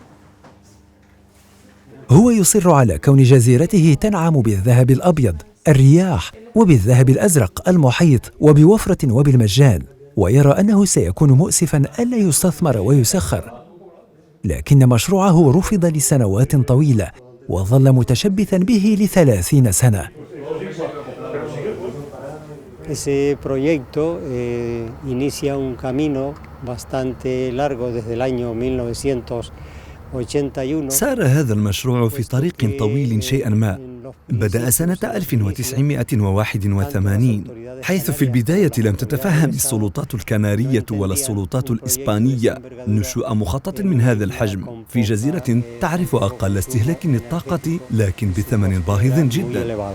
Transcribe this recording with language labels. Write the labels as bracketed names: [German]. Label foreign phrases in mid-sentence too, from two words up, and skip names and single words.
[Arabic] هو يصر على كون جزيرته تنعم بالذهب الأبيض، الرياح، وبالذهب الأزرق المحيط وبوفرة وبالمجان، ويرى أنه سيكون مؤسفاً ألا يستثمر ويسخر. لكن مشروعه رفض لسنوات طويلة وظل متشبثاً به ل30 سنة. [Spanish] Ese proyecto inicia un camino bastante largo desde el año 1981. [Arabic] سار هذا المشروع في طريق طويل شيئا ما. بدأ سنة 1981 حيث في البداية لم تتفهم السلطات الكنارية ولا السلطات الإسبانية نشوء مخطط من هذا الحجم في جزيرة تعرف أقل استهلاك للطاقة لكن بثمن باهظ جدا.